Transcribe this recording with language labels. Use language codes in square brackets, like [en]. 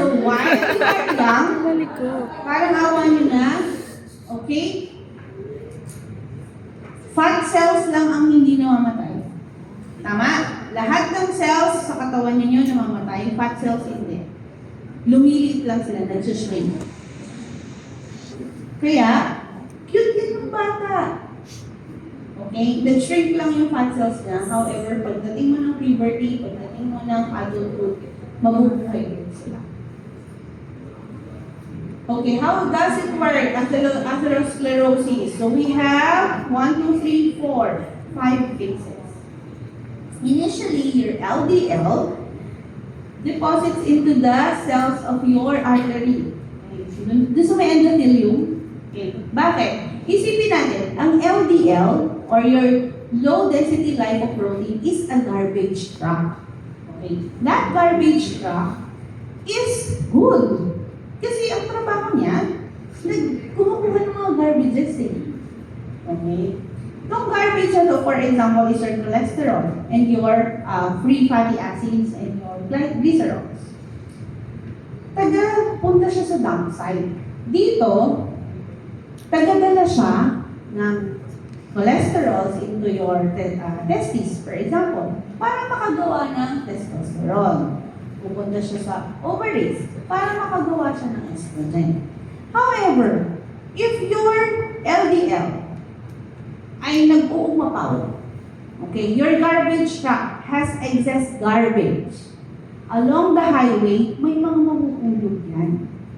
[en] So why you are young, [tl] parang awa nyo na, [en] okay? [tl] Fat cells lang ang hindi namamatay. Tama? Lahat ng cells sa katawan ninyo namamatay, fat cells hindi. Lumiliit lang sila, nag-shrink. Kaya, cute din ng bata. Okay? Nag-shrink lang yung fat cells niya. [en] However, [tl] pagdating mo ng puberty, pagdating mo ng adulthood, mabubuhay din sila. [en] Okay, how does it work? Atherosclerosis. So we have 1, 2, 3, 4, 5 phases. Initially, your LDL deposits into the cells of your artery. [tl] Okay. Doon sa may endothelium. Okay. Bakit? Isipin natin, ang [en] LDL or your low density lipoprotein is a garbage truck. Okay. That garbage truck is good. [tl] Kasi ang trabaho niya, kumukuha ng mga garbages eh. Okay? Itong garbage na to, [en] for example, is your cholesterol and your free fatty acids and your glycerols. [tl] Punta siya sa dump site. Dito, tagadala siya ng cholesterols [en] into your testes, for example, [tl] para makagawa ng testosterone. Pupunta siya sa ovaries para makagawa siya ng estrogen. [en] However, if your LDL [tl] ay nag-uumapaw, [en] okay, your garbage truck has excess garbage, along the highway, [tl] may mga mahuhulog yan.